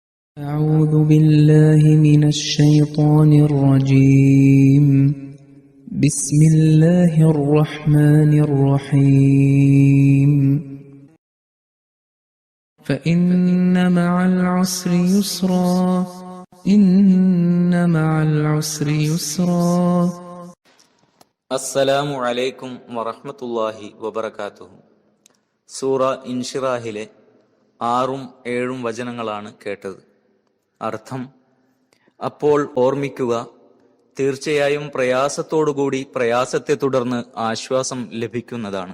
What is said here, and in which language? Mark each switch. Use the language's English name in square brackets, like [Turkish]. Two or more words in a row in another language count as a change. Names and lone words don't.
[Arabic] أعوذ بالله من الشيطان الرجيم بسم الله الرحمن الرحيم فإن مع العسر يسرا إن مع العسر يسرا السلام عليكم ورحمة الله وبركاته. [Malayalam] സൂറ ഇൻഷിറാഹിലെ 6ഉം 7ഉം വചനങ്ങളാണ് കേട്ടത്. അർത്ഥം: അപ്പോൾ ഓർമ്മിക്കുക, തീർച്ചയായും പ്രയാസത്തോടുകൂടി പ്രയാസത്തെ തുടർന്ന് ആശ്വാസം ലഭിക്കുന്നതാണ്.